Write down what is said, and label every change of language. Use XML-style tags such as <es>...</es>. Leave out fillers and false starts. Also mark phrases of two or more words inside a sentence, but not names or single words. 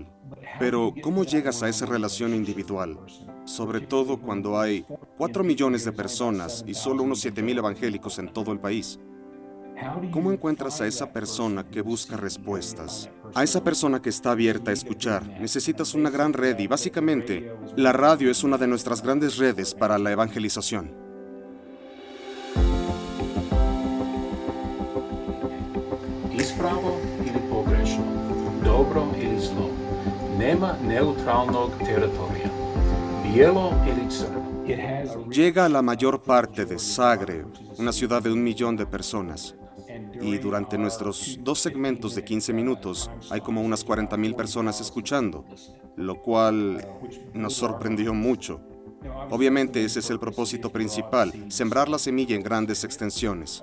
<es>Pero, ¿cómo llegas a esa relación individual? Sobre todo cuando hay 4 millones de personas y solo unos 7,000 evangélicos en todo el país. ¿Cómo encuentras a esa persona que busca respuestas? A esa persona que está abierta a escuchar. Necesitas una gran red y básicamente la radio es una de nuestras grandes redes para la evangelización.</es> <hr>Ispravo ili pogrešno, dobro ili zlo. Nema neutralnog teritorija. Bijelo ili crno.</hr> <es>Llega a la mayor parte de Zagreb, una ciudad de 1 millón de personas. Y durante nuestros 2 segmentos de 15 minutos hay como unas 40,000 personas escuchando. lo cual nos sorprendió mucho. Obviamente ese es el propósito principal, sembrar la semilla en grandes extensiones.</es>